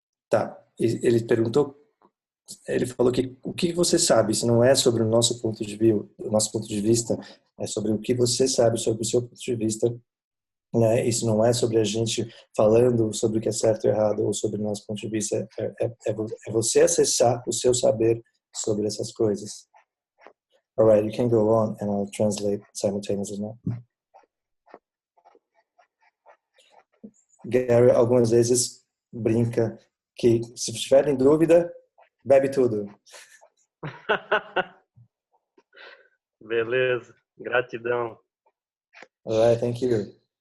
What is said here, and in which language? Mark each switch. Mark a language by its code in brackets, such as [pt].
[pt] Tá, ele perguntou, ele falou que o que você sabe, se não é sobre o nosso ponto de vista, é sobre o que você sabe sobre o seu ponto de vista, né? Isso não é sobre a gente falando sobre o que é certo e errado ou sobre o nosso ponto de vista, é você acessar o seu saber sobre essas coisas. [en] Alright, you can go on and I'll translate simultaneously now. [pt] Gary algumas vezes brinca que se tiver em dúvida, bebe tudo. Beleza, gratidão. [en] Alright, thank you.